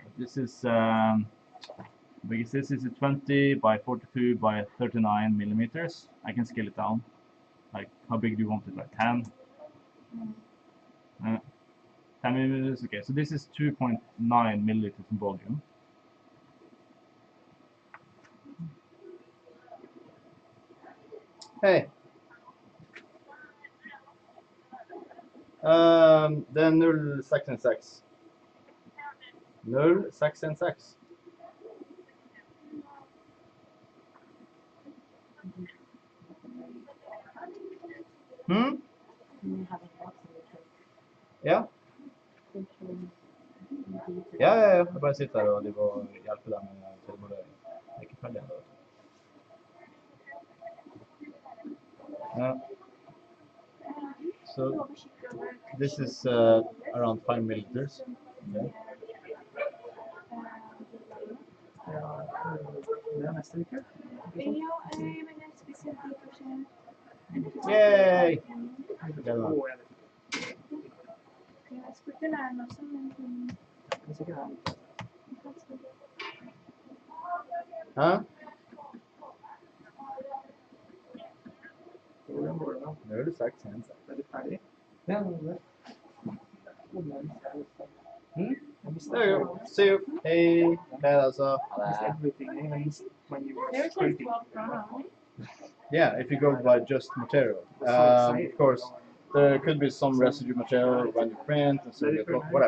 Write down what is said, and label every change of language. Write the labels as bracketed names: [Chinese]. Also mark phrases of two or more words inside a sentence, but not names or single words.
[English] This is because this is a 20 by 42 by 39 millimeters. I can scale it down. Like, how big do you want it? Like 10? 10 milliliters. Okay, so this is 2.9 milliliters in volume. Hey. [Swedish] Det är 066. 066. Ja. Ja. [Norwegian] Jeg bare sitter her og hjelper dem med tilmålering. Jeg er ikke ferdig ennå. Ja. [English] So this is around 5 milliliters. Okay. Yay! Huh? [Swedish] Nu är det sagt sen. Är du färdig? Ja, [English] There you go. See you. Hey. Also. It's everything, even when you were There's like scraping. 12 kroner, right? Yeah, if you go by just material. Of course, there could be some residue material when you print and so you get whatever.